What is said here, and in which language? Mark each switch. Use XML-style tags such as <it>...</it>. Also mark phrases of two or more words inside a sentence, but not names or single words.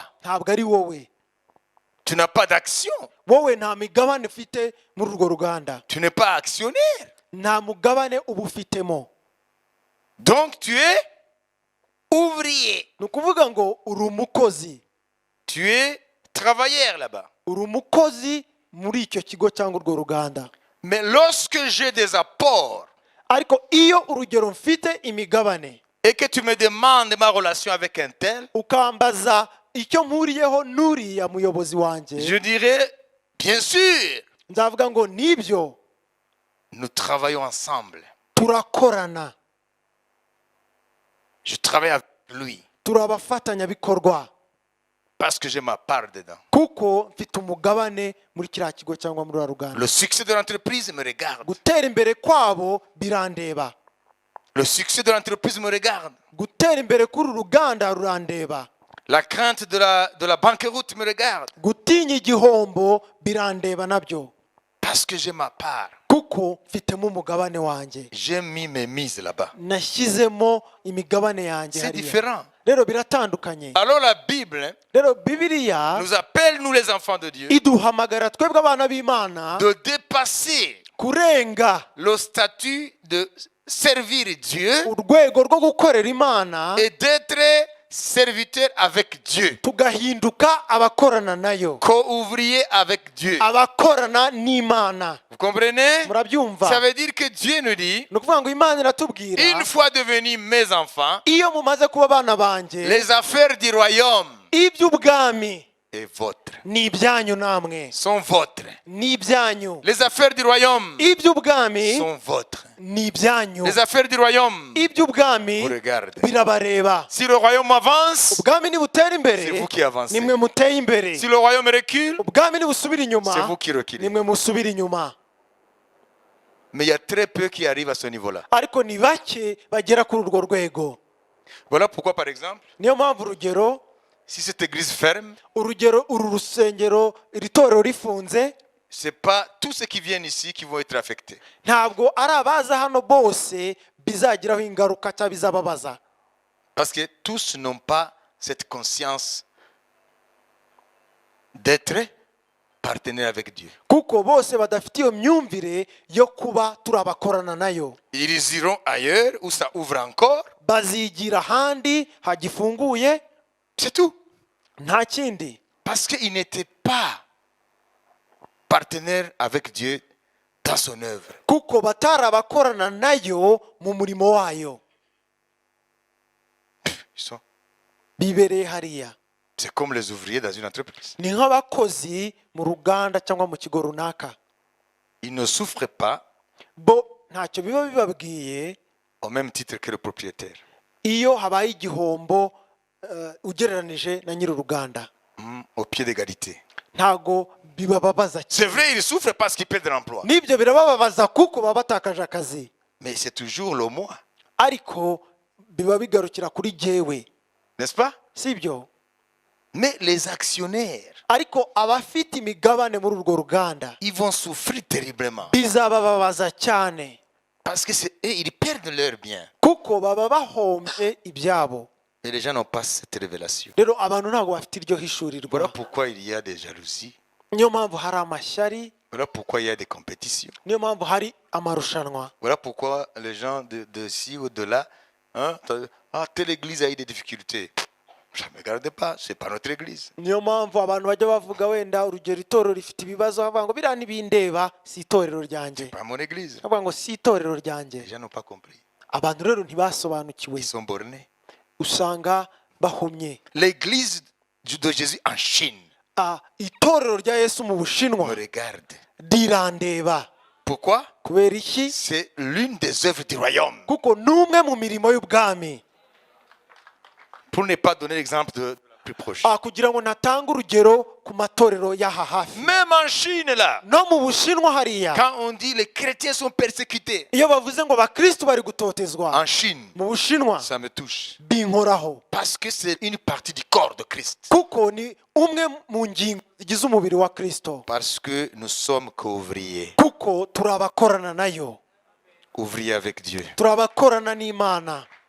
<rw>ntabwo ari wowe.</rw> <fr>Tu n'as pas d'action.</fr> <rw>wowe nta migabane ufite muri urwo ruganda,</rw> <fr>Tu n'es pas actionnaire.</fr> <rw>nta mugabane uba ufitemo.</rw> <fr>Donc tu es ouvrier.</fr> <rw>ni ukuvuga ngo uri umukozi,</rw> <fr>Tu es travailleur là-bas.</fr> <rw>uri umukozi muri icyo kigo cyangwa urwo ruganda.</rw> <fr>Mais lorsque j'ai des apports</fr> <rw>ariko iyo urugero mfite imigabane</rw> <fr>et que tu me demandes ma relation avec un tel,</fr> <rw>ukambaza icyo mpuriyeho n'uriya muyobozi wanjye,</rw> <fr>je dirais, bien sûr,</fr> <rw>nzavuga ngo nibyo,</rw> <fr>nous travaillons ensemble.</fr> <rw>turakorana,</rw> <fr>Je travaille avec lui</fr> <rw>turi abafatanyabikorwa</rw> <fr>parce que j'ai ma part dedans.</fr> <rw>kuko mfite umugabane muri kiriya kigo cyangwa muri uriya ruganda.</rw> <fr>Le succès de l'entreprise me regarde.</fr> <rw>gutera imbere kwabo birandeba,</rw> <fr>Le succès de l'entreprise me regarde.</fr> <rw>gutera imbere k'uru ruganda rurandeba,</rw> <fr>La crainte de la banqueroute me regarde.</fr> <rw>gutinya igihombo birandeba nabyo,</rw> <fr>Parce que j'ai ma part.</fr> <rw>kuko mfitemo umugabane wanjye,</rw> <fr>J'ai mis mes mises là-bas.</fr> <rw>nashyizemo imigabane yanjye</rw> <fr>C'est</fr> <rw>hariya.</rw> <fr>différent.</fr> <rw>rero biratandukanye.</rw> <fr>Alors la Bible</fr> <rw>rero bibiliya</rw> <fr>nous appelle, nous les enfants de Dieu,</fr> <rw>iduhamagara twebwe abana b'Imana</rw> <fr>de dépasser</fr> <rw>kurenga</rw> <fr>le statut de servir Dieu</fr> <rw>urwego rwo gukorera Imana</rw> <fr>et d'être serviteur avec Dieu,</fr> <rw>tugahinduka abakorana nayo,</rw> <fr>co-ouvrier avec Dieu.</fr> <rw>abakorana n'Imana.</rw> <fr>Vous comprenez?</fr> <rw>murabyumva?</rw> <fr>Ça veut dire que Dieu nous dit,</fr> <rw>ni ukuvuga ngo Imana iratubwira,</rw> <fr>une fois devenus mes enfants,</fr> <rw>iyo mumaze kuba abana banjye,</rw> <fr>les affaires du royaume</fr> <rw>iby'ubwami</rw> <fr>est vôtre,</fr> <rw>ni ibyanyu namwe,</rw> <fr>sont vôtres.</fr> <rw>ni ibyanyu.</rw> <fr>Les affaires du royaume</fr> <rw>iby'ubwami</rw> <fr>sont vôtres.</fr> <rw>ni ibyanyu.</rw> <fr>Les affaires du royaume</fr> <rw>iby'ubwami</rw> <fr>vous regardent.</fr> <rw>birabareba.</rw> <fr>Si le royaume avance,</fr> <rw>ubwami nibutera imbere,</rw> <fr>c'est vous qui avancez.</fr> <rw>nimwe muteye imbere.</rw> <fr>Si le royaume recule,</fr> <rw>ubwami nibusubira inyuma,</rw> <fr>c'est vous qui reculez.</fr> <rw>nimwe musubira inyuma.</rw> <fr>Mais il y a très peu qui arrivent à ce niveau-là.</fr> <rw>ariko ni bake bagera kuri urwo rwego.</rw> <fr>Voilà pourquoi, par exemple,</fr> <rw>niyo mpamvu urugero</rw> <fr>si cette église ferme,</fr> <rw>uru rusengero, iri torero rifunze,</rw> <fr>ce n'est pas tous ceux qui viennent ici qui vont être affectés.</fr> <rw>ntabwo ari abaza hano bose bizagiraho ingaruka cyangwa bizababaza,</rw> <fr>Parce que tous n'ont pas cette conscience d'être partenaire avec Dieu.</fr> <rw>kuko bose badafite iyo myumvire yo kuba turi abakorana nayo.</rw> <fr>Ils iront ailleurs où ça ouvre encore.</fr> <rw>bazigira ahandi hagifunguye,</rw> <fr>C'est tout.</fr> <rw>nta kindi.</rw> <fr>Parce qu'ils n'étaient pas partenaires avec Dieu dans son œuvre.</fr> <rw>kuko batari abakorana nayo mu murimo wayo.</rw> <fr>Ils sont.</fr> <rw>bibereye hariya.</rw> <fr>C'est comme les ouvriers dans une entreprise.</fr> <rw>Ni nk'abakozi mu ruganda cyangwa mu kigo runaka.</rw> <fr>Ils ne souffrent pas</fr> <rw>Bo ntacyo biba bibabwiye</rw> <fr>au même titre que le propriétaire.</fr> <rw>iyo habaye igihombo ugereranije na nyir'uruganda.</rw> <fr>Au pied d'égalité.</fr> <rw>Ntago bibababaza</rw> <fr>C'est</fr> <rw>cyane.</rw> <fr>vrai, ils souffrent parce qu'ils perdent l'emploi.</fr> <rw>N'ibyo birabababaza kuko baba batakaje akazi.</rw> <fr>Mais c'est toujours le moi.</fr> <rw>Ariko biba bigarukira kuri jyewe.</rw> <fr>N'est-ce pas?</fr> <rw>Sibyo?</rw> <fr>Mais les actionnaires,</fr> <rw>Ariko abafite imigabane muri urwo ruganda</rw> <fr>ils vont souffrir terriblement.</fr> <rw>bizabababaza cyane</rw> <fr>Parce que c'est eux, ils perdent leurs biens.</fr> <rw>kuko baba bahombye ibyabo.</rw> <fr>Et les gens n'ont pas cette révélation.</fr> <rw>Rero abantu ntabwo bafite iryo hishurirwa.</rw> <fr>Voilà pourquoi il y a des jalousies.</fr> <rw>Niyo mpamvu hari amashyari,</rw> <fr>Voilà pourquoi il y a des compétitions.</fr> <rw>niyo mpamvu hari amarushanwa.</rw> <fr>Voilà pourquoi les gens de ci ou de là, hein, telle église a eu des difficultés. Ça ne me regarde pas, c'est pas notre église.</fr> <rw>Niyo mpamvu abantu bajya bavuga wenda urugero itorero rifite ibibazo bavuga ngo biriya ntibindeba, si itorero ryanjye.</rw> <fr>Pas mon église.</fr> <rw>Bavuga ngo si itorero ryanjye.</rw> <fr>Les gens n'ont pas compris.</fr> <rw>Abantu rero ntibasobanukiwe,</rw> <fr>Ils sont bornés.</fr> <rw>usanga bahumye.</rw> <fr>L'église de Jésus en Chine</fr> <rw>Itorero rya Yesu mu</rw> <fr>me</fr> <rw>Bushinwa</rw> <fr>regarde.</fr> <rw>rirandeba.</rw> <fr>Pourquoi?</fr> <rw>Kubera iki?</rw> <fr>C'est l'une des œuvres du royaume.</fr> <rw>Kuko n'umwe mu mirimo y'ubwami.</rw> <fr>Pour ne pas donner l'exemple de la plus proche.</fr> <rw>Kugira ngo natange urugero ku matorero y'aha hafi.</rw> <fr>Même en Chine, là,</fr> <rw>No mu Bushinwa hariya,</rw> <fr>quand on dit les chrétiens sont persécutés,</fr> <rw>iyo bavuze ngo abakristo bari gutotezwa</rw> <fr>en Chine,</fr> <rw>mu Bushinwa,</rw> <fr>ça me touche.</fr> <rw>binkoraho.</rw> <fr>Parce que c'est une partie du corps de Christ.</fr> <rw>Kuko ni umwe mu ngingo zigize umubiri wa Kristo.</rw> <fr>Parce que nous sommes qu'ouvriers.</fr> <rw>Kuko turi abakorana nayo,</rw> <fr>Ouvriers avec Dieu.</fr> <rw>turi abakorana n'Imana.</rw>